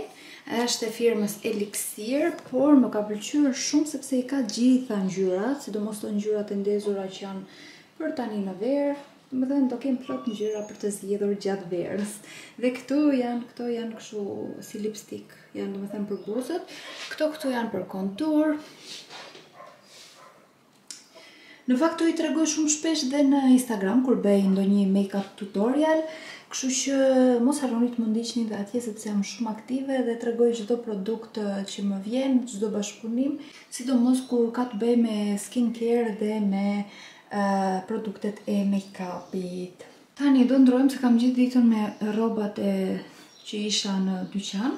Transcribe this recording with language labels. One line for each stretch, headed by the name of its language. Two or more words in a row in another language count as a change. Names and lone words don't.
Albanian: Është e firmës Elixir, por më ka pëlqyer shumë sepse i ka gjitha ngjyrat, sidomos të ngjyrat e ndezura që janë për tani në verë, domethënë do kem plot ngjyra për të zgjedhur gjatë verës. Dhe këto janë kështu si lipstick, janë domethënë për buzët. Këto janë për kontur. Në fakt i tregoj shumë shpesh dhe në Instagram kur bëj ndonjë
English: make-up tutorial.
Albanian: Kështu që mos harroni të më ndiqni dhe atje sepse jam shumë aktive dhe tregoj çdo produkt që më vjen, çdo bashkëpunim, sidomos kur ka të bëjë me skincare dhe me produktet e make-upit. Tani do ndrojmë se kam gjithë ditën me rrobat që isha në dyqan.